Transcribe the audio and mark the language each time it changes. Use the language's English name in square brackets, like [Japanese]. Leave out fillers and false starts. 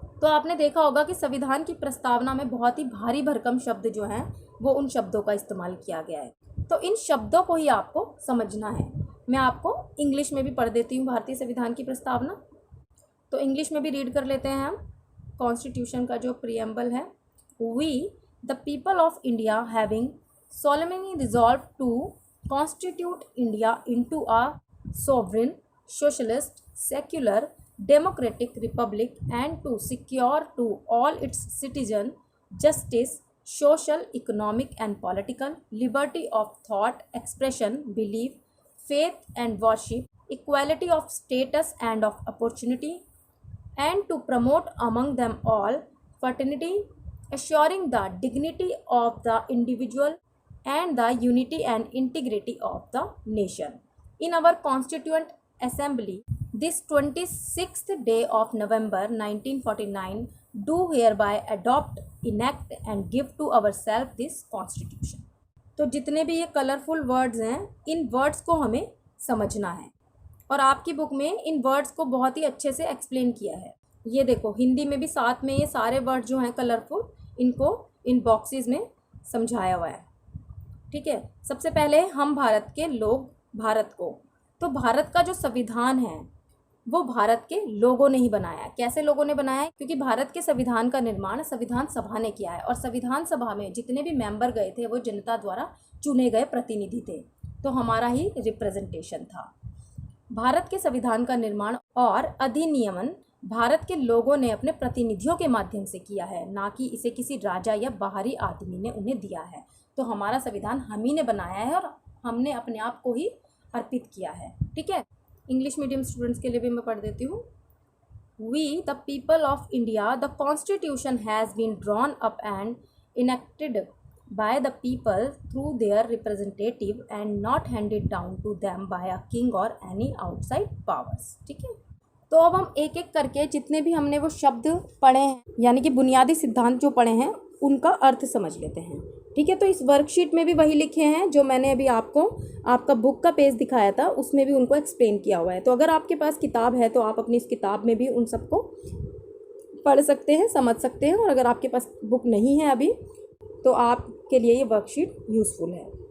[Hindi] तो आपने देखा होगा कि संविधान की प्रस्तावना में बहुत ही भारी भरकम शब्द जो हैं वो उन शब्दों का इस्तेमाल किया गया है। तो इन शब्दों को ही आपको समझना है। मैं आपको इंग्लिश में भी पढ़ देती हूँ भारतीय संविधान की प्रस्तावना। तो इंग्लिश में भी रीड कर लेते हैं हम। कॉन्स्टिट्यूशन का जो प्रियम्बल है, [English] We the people of India having solemnly resolved to constitute India into a sovereign, socialist, secular, democratic republic and to secure to all its citizens justice, social, economic and political liberty of thought, expression, belief, faith and worship, equality of status and of opportunity, and to promote among them all fraternity, assuring the dignity of the individual and the unity and integrity of the nation. In our Constituent Assembly, this 26th day of November 1949, do hereby adopt, enact and give to ourselves this Constitution. [Hindi] तो जितने भी ये colourful words हैं, इन words को हमें समझना है और आपकी बुक में इन वर्ड्स को बहुत ही अच्छे से एक्सप्लेन किया है। ये देखो हिंदी में भी साथ में ये सारे वर्ड जो हैं कलरफुल, इनको इन बॉक्सेस में समझाया हुआ है। ठीक है, सबसे पहले हम भारत के लोग, भारत को, तो भारत का जो संविधान है वो भारत के लोगों ने ही बनाया। कैसे लोगों ने बनाया है? क्योंकि भारत के संविधान का निर्माण संविधान सभा ने किया है और संविधान सभा में जितने भी मेंबर गए थे वो जनता द्वारा चुने गए प्रतिनिधि थे, तो हमारा ही रिप्रेजेंटेशन था। भारत के संविधान का निर्माण और अधिनियमन भारत के लोगों ने अपने प्रतिनिधियों के माध्यम से किया है, ना कि इसे किसी राजा या बाहरी आदमी ने उन्हें दिया है। तो हमारा संविधान हम ही ने बनाया है और हमने अपने आप को ही अर्पित किया है। ठीक है, इंग्लिश मीडियम स्टूडेंट्स के लिए भी मैं पढ़ देती हूँ। [English] We the people of India, the constitution has been drawn up and enacted by the people through their representative and not handed down to them by a king or any outside powers। [Hindi] ठीक है, तो अब हम एक एक करके जितने भी हमने वो शब्द पढ़े हैं, यानी कि बुनियादी सिद्धांत जो पढ़े हैं, उनका अर्थ समझ लेते हैं। ठीक है, तो इस वर्कशीट में भी वही लिखे हैं जो मैंने अभी आपको आपका बुक का पेज दिखाया था, उसमें भी उनको एक्सप्लेन किया हुआ है। तो अगर आपके पास किताब है तो आप अपनी इस किताब में भी उन सबको पढ़ सकते हैं, समझ सकते हैं, और अगर आपके पास बुक नहीं है अभी तो आपके लिए ये वर्कशीट यूज़फुल है।